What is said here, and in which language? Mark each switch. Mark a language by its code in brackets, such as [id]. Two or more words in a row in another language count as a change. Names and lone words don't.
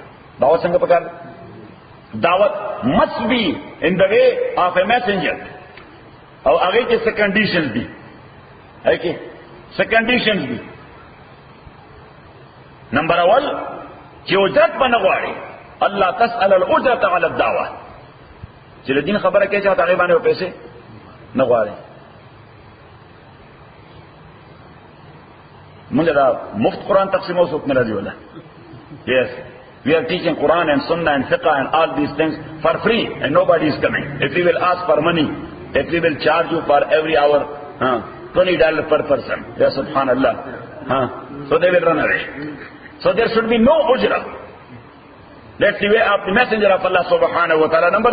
[ps] دعوت څنګه پکار دی؟ [en] دعوت must be in the way of a messenger. [ps] او هغه کې څه conditions دي؟ هغه کې څه conditions دي؟ نمبر اول چې اجرت باندې غواړي [ar] الله تسأل الاجرة على الدعوه. [ps] چې د دین خبره کوي چې هغه باندې پیسې نه غواړي. موږ دا مفت قرآن تقسیم اوس نه راځي ولا. [en] Yes. We are teaching Quran and Sunnah and Fiqh and all these things for free and nobody is coming. If we will ask for money, if we will charge you for every hour $20 per person, [ar] يا سبحان الله, [en] so they will run away. So there should be no ujra. That's the way of the messenger of Allah [ar] سبحانه وتعالى.